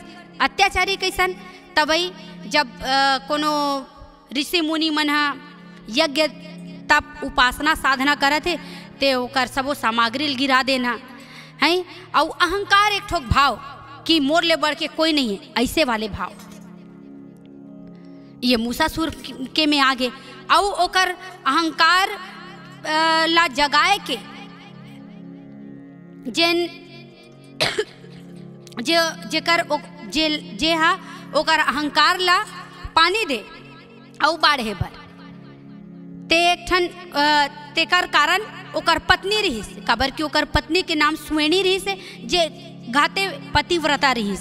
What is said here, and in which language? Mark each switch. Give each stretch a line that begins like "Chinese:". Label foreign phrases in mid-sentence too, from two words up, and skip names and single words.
Chhattisgarhi: अत्याचारी कैसन, तबई जब कोनो ऋषि मुनि मन यज्ञ तप उपासना साधना करत है ते ओकर सबो सामग्री गिरा देना है, और अहंकार एक ठोक भाव कि मोर ले बढ़ के कोई नहीं है, ऐसे वाले भाव ये मूसासुर के में आगे और ओकर अहंकार ला जगाए के जेन जेकर जे हा ओकर अहंकार ला पानी दे और बाढ़े बर ते एक ठन तेकर कारण ओकर पत्नी रहीस, काबर कि ओकर पत्नी के नाम सुवेणी रहीस जे घाते पतिव्रता रहीस।